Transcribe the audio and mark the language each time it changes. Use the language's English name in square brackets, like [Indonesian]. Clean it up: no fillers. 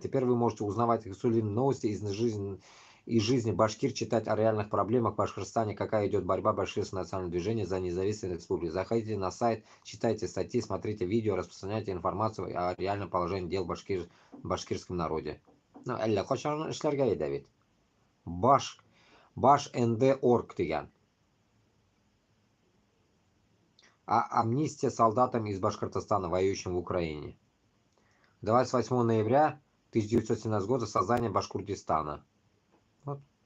[Russian] Теперь вы можете узнавать эксклюзивные новости из жизни башкир, читать о реальных проблемах в Башкортостане, какая идет борьба Башкирского национального движения за независимость республики. Заходите на сайт, читайте статьи, смотрите видео, распространяйте информацию о реальном положении дел в башкирском народе. [Tatar] Ну, әллә качан эшләргә иде бит. Bashnd.org деген. [Russian] Амнистия солдатам из Башкортостана, воюющим в Украине. 28 ноября 1917 года создание Башкурдистана. Вот.